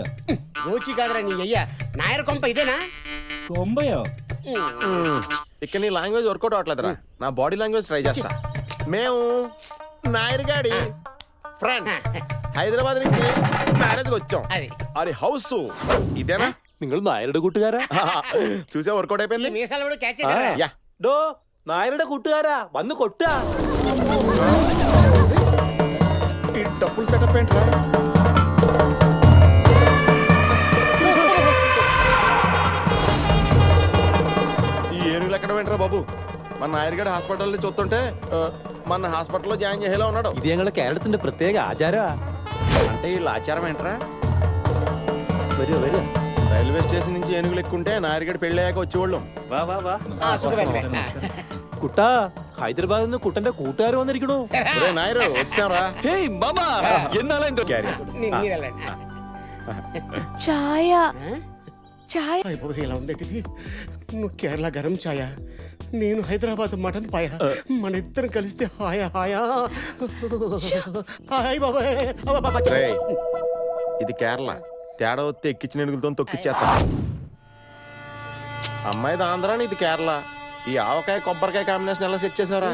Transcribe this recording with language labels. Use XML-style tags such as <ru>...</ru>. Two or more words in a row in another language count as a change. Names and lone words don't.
<te>గోచి కాదురా నీ అయ్యా నాయర్ కొంప ఇదేనా కొంబయో ఇక్కడ నీ లాంగ్వేజ్ వర్కౌట్ అవట్లేదురా నా</te> <en>body language try</en> <te>చేస్తా మేము నాయర్ గాడి ఫ్రెండ్స్ హైదరాబాద్ నుంచి మ్యారేజ్ వచ్చాం అది అది హౌస్ ఇదేనా</te> <ml>നിങ്ങൾ നായരുടെ കൂട്ടുകാരാ</ml> <te>చూసే వర్కౌట్ అయిపోయింది మీసాలు కూడా క్యాచ్ చేశారా యా</te> <ml>ഡോ നായരുടെ കൂട്ടുകാരാ വന്ന് കൊട്ടാ</ml> <te>ఈ డబ్బులు సెటప్ ఏంట్రా ఈ ఏనుగులు ఎక్కడ ఏంట్రా బాబు మన నాయర్గడ్ హాస్పిటల్లో చూస్తుంటే మన హాస్పిటల్లో జాయిన్ చేసేలా ఉన్నాడు</te> <ml>ഇത് ഞങ്ങളുടെ കേരളത്തിന്റെ പ്രത്യേക ആചാരമാ</ml> <te>అంటే వీళ్ళ ఆచారం ఏంట్రా</te> <ml>വരൂ വരൂ</ml> <te>రైల్వే స్టేషన్ నుంచి ఏనుగులు ఎక్కుంటే నాయర్గడ్ పెళ్ళయ్యాక వచ్చేవాళ్ళం</te> <ml>വാ വാ വാ సుఖమే കുട്ടാ ഹൈദരാബാദിൽ നിന്ന് കുട്ടന്റെ കൂട്ടുകാർ വന്നിരിക്കണു</ml> <te>ఒరే నాయరు వచ్చాంరా</te> <ml>ഹേയ് മാമ എന്നാലാ എന്തോ ചായ ചായ</ml> <te>ఇలా ఉందేటిది నువ్వు కేరళ గరం ఛాయ నేను హైదరాబాద్ మటన్ పాయ మన ఇద్దరం కలిస్తే హాయా హాయా హాయ్ బాబాయ్ రేయ్, ఇది కేరళ తేడా వస్తే ఎక్కించిన ఏనుగులతో తొక్కిచ్చేస్తా అమ్మాయిది ఆంధ్ర ఇది కేరళ ఈ ఆవకాయ కొబ్బరికాయ కాంబినేషన్ ఎలా సెట్ చేసారా</te>